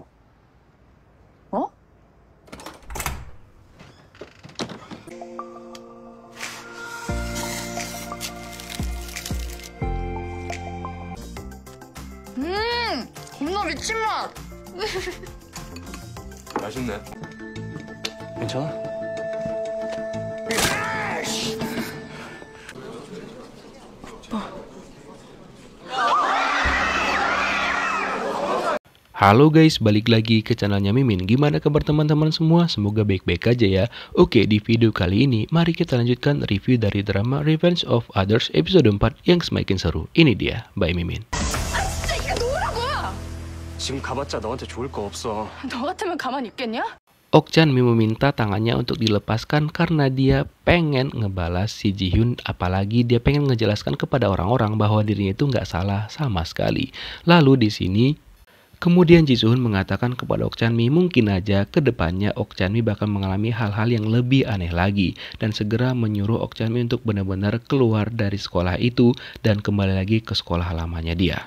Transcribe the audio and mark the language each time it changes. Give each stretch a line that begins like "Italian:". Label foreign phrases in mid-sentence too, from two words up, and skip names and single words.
Korean: 어? 겁나 미친 맛! 맛있네. 괜찮아?
Indonesian: Halo guys, balik lagi ke channelnya Mimin. Gimana kabar teman-teman semua? Semoga baik-baik aja ya. Oke, di video kali ini mari kita lanjutkan review dari drama Revenge of Others episode 4 yang semakin seru. Ini dia, by Mimin.
Korean: 이게 뭐라고! 지금 가봤자 너한테 좋을 거 없어. 너 같으면 가만히 있겠냐?
Indonesian: Okjanmi meminta tangannya untuk dilepaskan karena dia pengen ngebalas si Jihyun, apalagi dia pengen ngejelaskan kepada orang-orang bahwa dirinya itu nggak salah sama sekali. Lalu di sini kemudian Jisuhun mengatakan kepada Okjanmi mungkin aja ke depannya Okjanmi bakal mengalami hal-hal yang lebih aneh lagi dan segera menyuruh Okjanmi untuk benar-benar keluar dari sekolah itu dan kembali lagi ke sekolah lamanya dia.